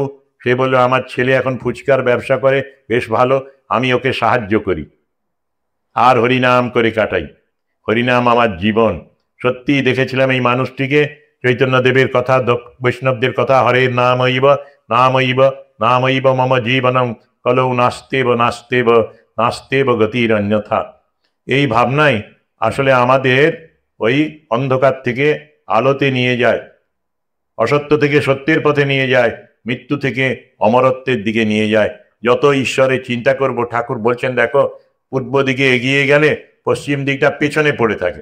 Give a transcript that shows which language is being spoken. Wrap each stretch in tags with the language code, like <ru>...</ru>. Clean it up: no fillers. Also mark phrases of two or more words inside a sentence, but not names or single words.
<bn>সে বললো আমার ছেলে এখন ফুচকার ব্যবসা করে, বেশ ভালো, আমি ওকে সাহায্য করি আর হরিনাম করে কাটাই, হরিনাম আমার জীবন। সত্যি দেখেছিলাম এই মানুষটিকে, চৈতন্যদেবের কথা, বৈষ্ণবদের কথা,</bn> <sa>হরের নামইব নামইব নামইব মম জীবনম কলৌ নাস্তেব নাস্তেব নাস্তেব গতির অন্যথা।</sa> <bn>এই ভাবনাই আসলে আমাদের ওই অন্ধকার থেকে আলোতে নিয়ে যায়, অসত্য থেকে সত্যের পথে নিয়ে যায়, মৃত্যু থেকে অমরত্বের দিকে নিয়ে যায়। যত ঈশ্বরের চিন্তা করব, ঠাকুর বলছেন দেখো পূর্ব দিকে এগিয়ে গেলে পশ্চিম দিকটা পেছনে পড়ে থাকে।</bn>